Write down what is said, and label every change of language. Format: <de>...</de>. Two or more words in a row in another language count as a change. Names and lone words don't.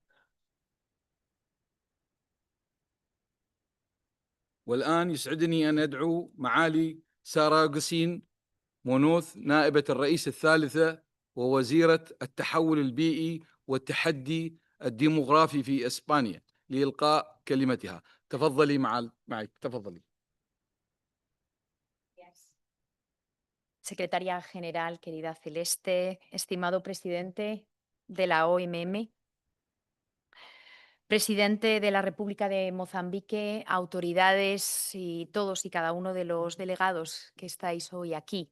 <ar>والآن يسعدني أن أدعو معالي سارة قسين مونوث نائبة الرئيس الثالثة ووزيرة التحول البيئي والتحدي الديموغرافي في إسبانيا لإلقاء كلمتها. تفضلي معك تفضلي.</ar> <es>Secretaria General, querida Celeste, estimado presidente de la OMM, presidente de la República de Mozambique, autoridades y todos y cada uno de los delegados que estáis hoy aquí.</es>